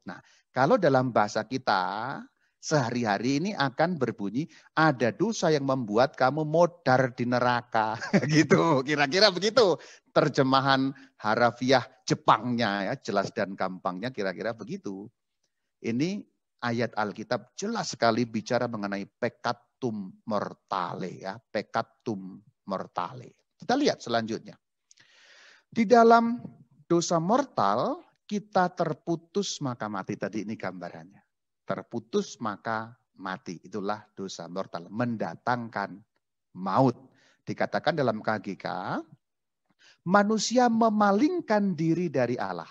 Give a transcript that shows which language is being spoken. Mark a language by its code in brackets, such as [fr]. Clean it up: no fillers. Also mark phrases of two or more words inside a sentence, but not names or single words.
[id] Nah, kalau dalam bahasa kita, sehari-hari ini akan berbunyi, ada dosa yang membuat kamu modar di neraka. Gitu, kira-kira begitu. Terjemahan harafiah Jepangnya, ya, jelas dan gampangnya kira-kira begitu. Ini ayat Alkitab jelas sekali bicara mengenai [la] peccatum mortale, [id] ya, [la] peccatum mortale. [id] Kita lihat selanjutnya. Di dalam dosa mortal kita terputus maka mati. Tadi ini gambarannya. Terputus maka mati. Itulah dosa mortal. Mendatangkan maut. Dikatakan dalam KGK, manusia memalingkan diri dari Allah.